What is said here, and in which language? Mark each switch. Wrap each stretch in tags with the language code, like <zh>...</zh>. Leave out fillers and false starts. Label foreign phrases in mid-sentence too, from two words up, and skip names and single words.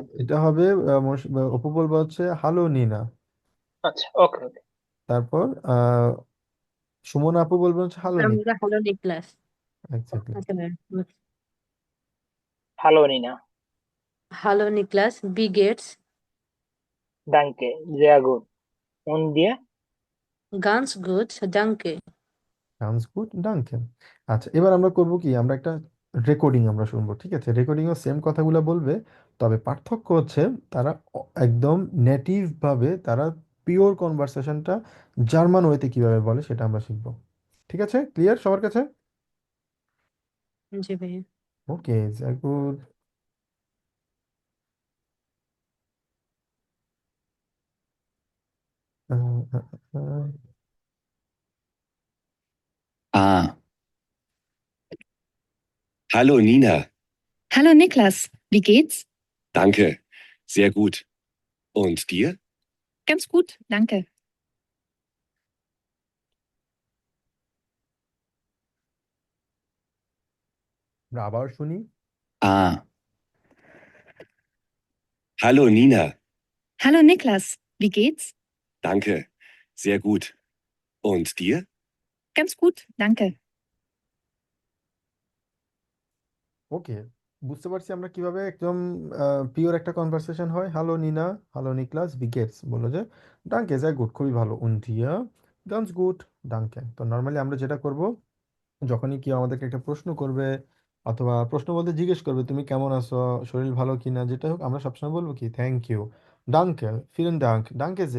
<bn>এটা হবে অপু বলবো হচ্ছে হ্যালো নিনা। আচ্ছা, ওকে ওকে। তারপর সুমনা আপু বলবেন হচ্ছে হ্যালো নিনা। আমরা হলো নিক্লাস। এক্স্যাক্টলি। আচ্ছা ম্যাম। হ্যালো নিনা।</bn> <de>Hallo Niklas, wie geht's Danke, sehr gut. Und dir? Ganz gut, danke.</de> <en>sounds good, ডাঙ্কেন।</en> <bn>আচ্ছা, এবার আমরা করব কি, আমরা একটা রেকর্ডিং আমরা শুনবো, ঠিক আছে? রেকর্ডিংও সেম কথাগুলো বলবে, তবে পার্থক্য হচ্ছে তারা একদম নেটিভ ভাবে, তারা</bn> <en>pure conversation</en> <bn>জার্মান ওয়েতে কিভাবে বলে সেটা আমরা শিখবো। ঠিক আছে, ক্লিয়ার সবার কাছে? জি ভাইয়া। ওকে, গুড।</bn> <de>Ah, hallo Nina. Hallo Niklas, wie geht's? Danke, sehr gut. Und dir? Ganz gut, danke.</de> <bn>আমরা আবার শুনি।</bn> <de>Ah, hallo Nina. Hallo Niklas, wie geht's? Danke, sehr gut. Und dir? Ganz gut, danke.</de> <bn>ওকে, বুঝতে পারছি আমরা কিভাবে একদম পিওর একটা কনভারসেশন হয়। হ্যালো নিনা, হ্যালো নিকলাস, বিগেটস বললো যে</bn> <de>danke ja gut,</de> <bn>খুবই ভালো।</bn> <de>Und dir ganz gut, danke.</de> <bn>তো নর্মালি আমরা যেটা করব, যখনই কেউ আমাদেরকে একটা প্রশ্ন করবে, অথবা প্রশ্ন বলতে জিজ্ঞেস করবে তুমি কেমন আছো, শরীর ভালো কিনা, যেটা হোক, আমরা সবসময় বলবো কি</bn> <en>thank you,</en> <de>danke, vielen Dank, danke sehr.</de>